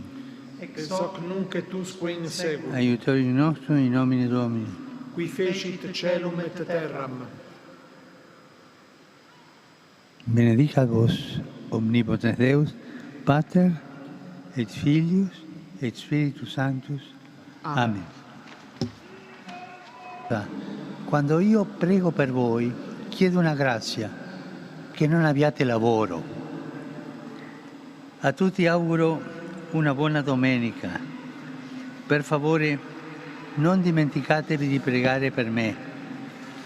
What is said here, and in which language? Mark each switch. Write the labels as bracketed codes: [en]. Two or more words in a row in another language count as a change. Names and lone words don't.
[la] Ex hoc nunc et usque in seculum. Aiutorium nostrum in nomine Domini. Qui fecit celum et terram. Benedicat vos, omnipotens Deus, Pater, et Filius, et Spiritus Sanctus. Amen. [it] Quando io prego per voi, chiedo una grazia, che non abbiate lavoro. A tutti auguro una buona domenica. Per favore, non dimenticatevi di pregare per me.